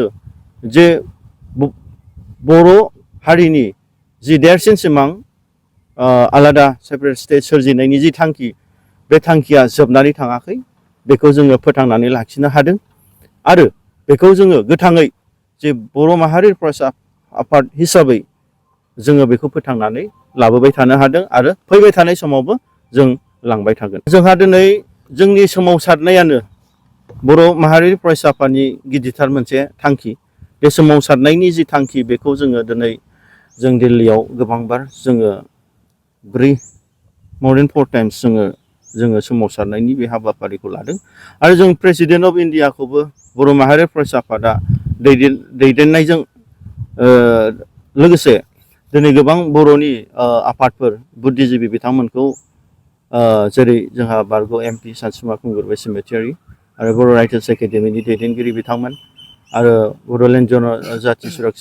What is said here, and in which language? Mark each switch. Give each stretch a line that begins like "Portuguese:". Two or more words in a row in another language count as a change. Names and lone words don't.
Bodo: जे बर' हारिनि जि देरसिन सिमां आलादा सेपारेट स्टेट सोरजिनायनि जि थांखि बे थांखिया जोबनानै थाङाखै बेखौ जोङो फोथांनानै लाखिनो हादों आरो बेखौ जोङो गोथाङै जे बर' माहारि फरायसा आफाद हिसाबै जोङो बेखौ फोथांनानै लाबोबाय थानो हादों आरो फैबाय थानाय समावबो जों लांबाय थागोन। जोंहा दिनै जोंनि सोमावसारनायानो बर' माहारि फरायसा आफादनि गिदिरथार मोनसे थांखि बे सोमावसारनायनि जि थांखि बेखौ जोङो दिनै जों दिल्लीयाव गोबांबार जोङो
English: more than 4 times
Bodo: जोङो सोमावसारनायनि बे हाबाफारिखौ लादों आरो जों
English: president of
Bodo: इन्डियाखौबो बर' माहारि फरायसा आफादा दैदेननायजों लोगोसे दिनै गोबां बर'नि आफादफोर बुद्धिजिबि बिथांमोनखौ जेरै जोंहा बारग' MP सानसुमा खुंगुर बसुमतारि आरो बर' राइटार्स एकाडेमिनि दैदेनगिरि बिथांमोन आरो बड'लेण्ड जनजाति सुरक्षा